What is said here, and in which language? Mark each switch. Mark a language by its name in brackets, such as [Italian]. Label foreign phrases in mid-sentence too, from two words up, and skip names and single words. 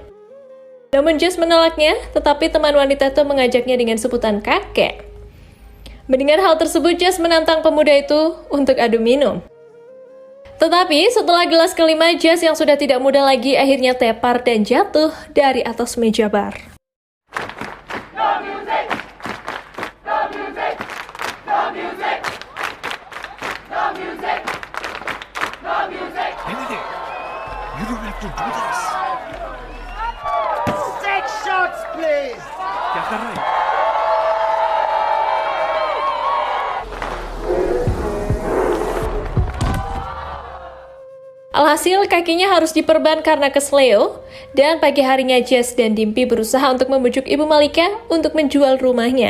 [Indonesian] Namun Jess menolaknya, tetapi teman wanita itu mengajaknya dengan sebutan kakek. Mendengar hal tersebut, Jess menantang pemuda itu untuk adu minum. Tetapi setelah gelas kelima, Jess yang sudah tidak muda lagi akhirnya tepar dan jatuh dari atas meja bar. [English] You don't have to do this. Six shots, please. [Hindi] क्या कर रहा है? [Indonesian] Alhasil kakinya harus diperban karena kesleo, dan pagi harinya Jess dan Dimpy berusaha untuk membujuk Ibu Malika untuk menjual rumahnya.